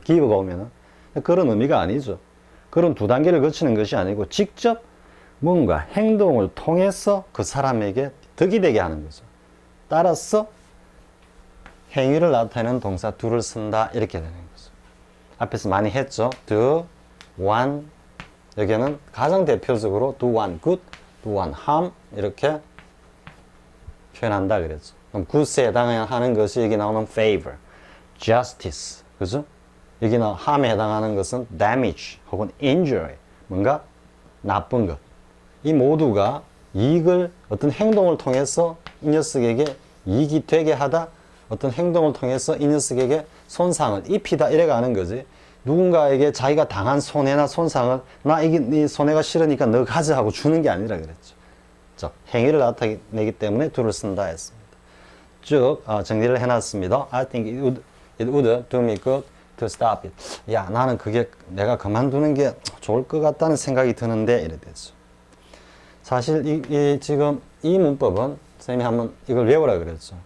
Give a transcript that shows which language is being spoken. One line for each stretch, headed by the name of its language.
Korean: 기브가 오면은 그런 의미가 아니죠. 그런 두 단계를 거치는 것이 아니고 직접 뭔가 행동을 통해서 그 사람에게 득이 되게 하는 거죠. 따라서 행위를 나타내는 동사 do를 쓴다 이렇게 되는 거죠. 앞에서 많이 했죠. do, one 여기는 가장 대표적으로
English: do one good, do one harm
Korean: 이렇게 표현한다 그랬죠. 그럼 good에 해당하는 것이 여기 나오는 favor, justice, 그죠? 여기 나오는 harm에 해당하는 것은 damage 혹은 injury, 뭔가 나쁜 것. 이 모두가 이익을 어떤 행동을 통해서 이 녀석에게 이익이 되게 하다, 어떤 행동을 통해서 이 녀석에게 손상을 입히다 이래가는 거지. 누군가에게 자기가 당한 손해나 손상을 나 이 손해가 싫으니까 너 가져 하고 주는 게 아니라 그랬죠. 자, 행위를 나타내기 때문에 do를 쓴다 했습니다. 쭉 정리를 해놨습니다.
English: I think it would do me good to stop it.
Korean: 야, 나는 그게 내가 그만두는 게 좋을 것 같다는 생각이 드는데 이래 됐죠. 사실 지금 이 문법은 선생님이 한번 이걸 외우라 그랬죠.